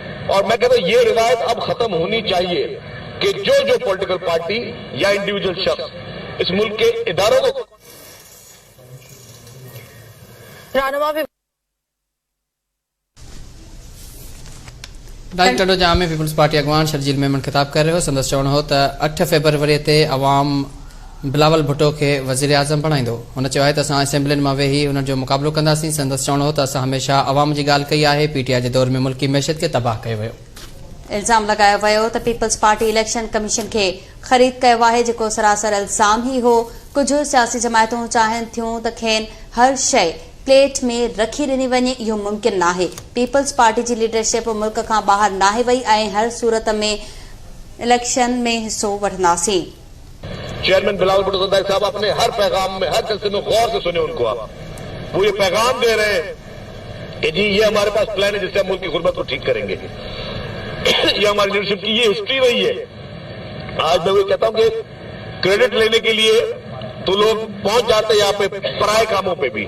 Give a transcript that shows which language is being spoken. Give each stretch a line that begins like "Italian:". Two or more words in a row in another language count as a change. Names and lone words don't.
Urdu: اور میں کہتا ہوں یہ روایت اب ختم ہونی چاہیے کہ جو
English: political party
Urdu: یا انڈیویجول شخص اس ملک کے اداروں کو
Sindhi: ڈائریکٹر جامع پیپلز پارٹی اگوان شرجیل میمن خطاب کر رہے ہو، سندس چوڻ ہو ته 8 فیبروري تے عوام بلاول بھٹو کي وزير اعظم بڻائيندو۔ هن چيو آهي ته اسان اسيمبلين مان ويهي ان جو مقابلو ڪنداسين۔ سندس چوڻ هو ته اسان هميشه عوام جي ڳالهه ڪئي آهي، پي ٽي آئی جي دور ۾ ملڪي معيشت کي تباهه ڪيو ويو۔ الزام لڳايو ويو ته پیپلز پارٽي اليڪشن کميشن کي خريد ڪيو آهي، جيڪو سراسر الزام ئي هو۔ ڪجهه سياسي جماعتون چاهين ٿيون ته کين هر شيء
Urdu: پلیٹ میں رکھی
Sindhi: ڏني وڃي، اهو ممڪن ناهي۔ پیپلز پارٽي جي لیڊرشپ ملڪ کان ٻاهر ناهي وئي ۽ هر صورت ۾ اليڪشن ۾ حصو وٺنداسين۔
Urdu: چیئرمین بلاول بھٹو زرداری صاحب اپنے ہر پیغام میں، ہر جلسے میں غور سے سنیں ان کو، آپ وہ یہ پیغام دے رہے ہیں کہ جی یہ ہمارے پاس پلان ہے جس سے ہم ملک کی غربت کو ٹھیک کریں گے۔ یہ ہماری لیڈرشپ کی یہ ہسٹری رہی ہے۔ آج میں وہ کہتا ہوں کہ کریڈٹ لینے کے لیے تو لوگ پہنچ جاتے ہیں یہاں پہ پرائے کاموں پہ بھی۔